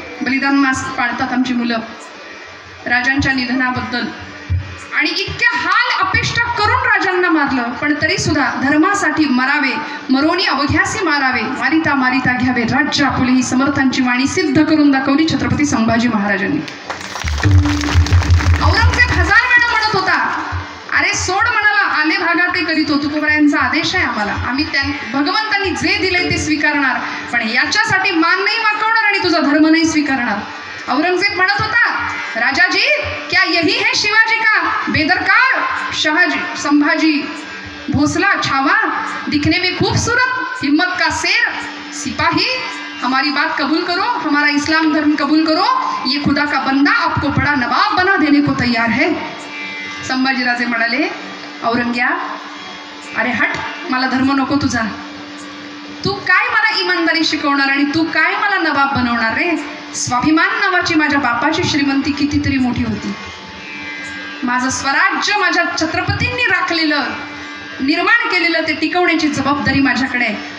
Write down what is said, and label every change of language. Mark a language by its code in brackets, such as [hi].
[mr] बलिदान मास पाळतात आमची मुलं राजांच्या निधनाबद्दल, आणि इतक्या हाल अपेष्टा करून राजांना मारलं, पण तरी सुद्धा धर्मासाठी मरावे, मरोनी अवघ्यासी मारावे, मारिता मारिता घ्यावे राज्य आपुले, ही समर्थांची वाणी सिद्ध करून दाखवली छत्रपती संभाजी महाराजांनी. औरंगजेब 1000 वेळा म्हणत होता, अरे सोड म्हणाला, आले भागात ते करीतो, तुकोबरायांचा आदेश आहे आम्हाला, आम्ही भगवंतांनी जे दिले ते स्वीकारणार, पण याच्यासाठी मान नाही वाकवणार आणि तुझा धर्म नाही स्वीकारणार. औरंगजेब म्हणत होता, [hi] राजाजी क्या यही है शिवाजी का बेदरकार शहाजी संभाजी भोसला छावा, दिखने में खूबसूरत, हिम्मत का शेर सिपाही, हमारी बात कबूल करो, हमारा इस्लाम धर्म कबूल करो, ये खुदा का बंदा आपको बड़ा नवाब बना देने को तैयार है. [mr] संभाजीराजे म्हणाले, औरंग्या अरे हट, मला धर्म नको तुझा, तू काय मला इमानदारी शिकवणार आणि तू काय मला नवाब बनवणार रे. स्वाभिमान नावाची माझ्या बापाची श्रीमंती कितीतरी मोठी होती, माझं स्वराज्य माझ्या छत्रपतींनी राखलेलं निर्माण केलेलं ते टिकवण्याची जबाबदारी माझ्याकडे आहे.